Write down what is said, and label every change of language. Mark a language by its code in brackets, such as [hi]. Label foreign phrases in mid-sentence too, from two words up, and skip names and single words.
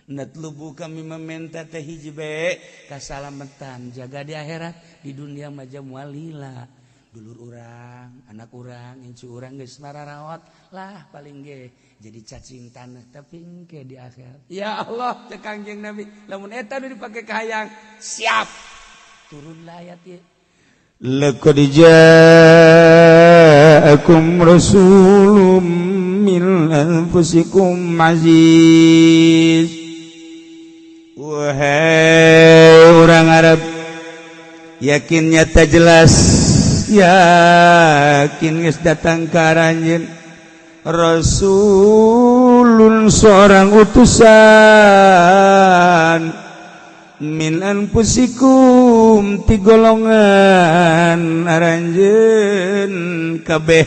[su] natlubu [id] kami meminta [su] teh hiji bae kasalamatan jaga di akhirat di dunia mah moal lila dulur urang anak urang incu urang geus mararawat lah paling ge jadi cacing tanah tapi engke di akhirat [ar] يا الله [su] teh Kangjeng Nabi lamun eta nu dipake ka hayang siap turunlah ayat ieu [ar] لقد جاءكم رسول من أنفسكم عزيز. [id] Wahai orang Arab, yakin nyata jelas, [su] yakin geus datang ka aranjeun rasulun [id] seorang utusan [ar] من أنفسكم [su] ti golongan aranjeun kabeh.